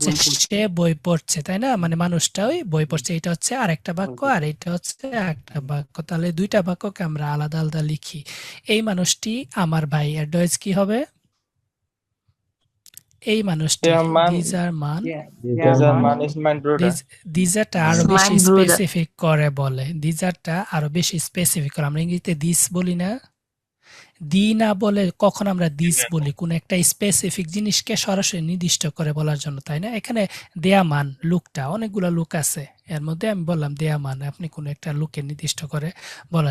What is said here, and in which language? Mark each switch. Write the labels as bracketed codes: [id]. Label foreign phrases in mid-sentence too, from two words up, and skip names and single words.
[bn] হচ্ছে বই পড়ছে। সে বই পড়ছে, তাই না? মানে মানুষটা ওই বই পড়ছে, এটা হচ্ছে আরেকটা বাক্য, আর এটা হচ্ছে একটা বাক্য। তাহলে দুইটা বাক্যকে আমরা আলাদা আলাদা লিখি। এই মানুষটি আমার ভাই, এর ডয়েজ কি হবে? এই মানুষটি, [de] Der Mann, dieser Mann, dieser Mann ist mein Bruder. [bn] দিজারটা আরো [de] Mein [bn] বেশি [de] Bruder. [bn] স্পেসিফিক করে বলে, দিজারটা আরো বেশি স্পেসিফিক করে। আমরা ইংরেজিতে দিস বলি না, দি না বলে কখন আমরা দিস বলি, কোন একটা স্পেসিফিক জিনিসকে সরাসরি নির্দিষ্ট করে বলার জন্য, তাই না? এখানে [de] der Mann, [bn] লুকটা, অনেকগুলো লুক আছে, এর মধ্যে আমি বললাম [de] der Mann, [bn] আপনি কোন একটা লুকে নির্দিষ্ট করে বলা।